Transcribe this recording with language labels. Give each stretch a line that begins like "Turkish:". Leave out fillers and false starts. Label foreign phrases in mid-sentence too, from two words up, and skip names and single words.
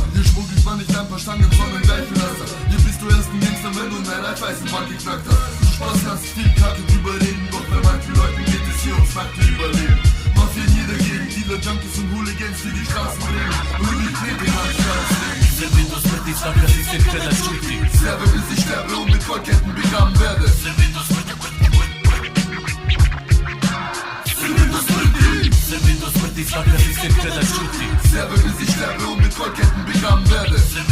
German: Hier schmuggelt man nicht ein paar Stangen, sondern gleich ein Laster. Hier bist du erst ein Gangster, wenn du in der Reifeisenbank geknackt hast. Du Spaß hast, viel Kacke drüber reden. Doch bei manchen Leuten geht es hier ums nackte Überleben. Mafia in jeder Gegend, Dealer, Junkies und Hooligans, die die Straßen drehen. Nur die Knete in der Straße legen.
Serbian: Srbin do smrti, svaka si se htjela čuti.
German: Serve bis ich sterbe und mit Goldketten begraben werde.
Serbian: Srbin do smrti, Srbin do smrti, Srbin do smrti, svaka si se htjela čuti.
German: Serve bis ich sterbe und mit Goldketten begraben werde.